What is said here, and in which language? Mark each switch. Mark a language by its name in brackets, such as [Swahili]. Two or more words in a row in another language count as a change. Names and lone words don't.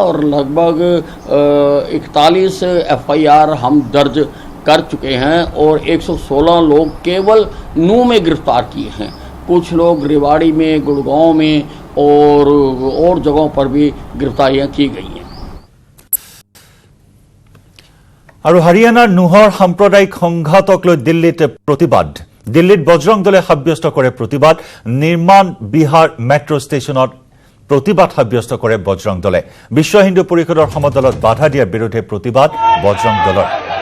[Hindi] और लगभग 41 FIR हम दर्ज कर चुके हैं और 116 लोग केवल नू में गिरफ्तार किए हैं। कुछ लोग रेवाड़ी में, गुड़गांव में और जगहों पर भी गिरफ्तारियां की गई हैं। [Assamese] আৰু হাৰিয়ানাৰ নুহৰ সাম্প্ৰদায়িক সংঘাতক লৈ দিল্লীত প্ৰতিবাদ। দিল্লীত বজৰং দলে সাব্যস্ত কৰে প্ৰতিবাদ। নিৰ্মাণ বিহাৰ মেট্ৰ ষ্টেচনত প্ৰতিবাদ সাব্যস্ত কৰে বজৰং দলে। বিশ্ব হিন্দু পৰিষদৰ সমদলত বাধা দিয়াৰ বিৰুদ্ধে প্ৰতিবাদ বজৰং দলৰ।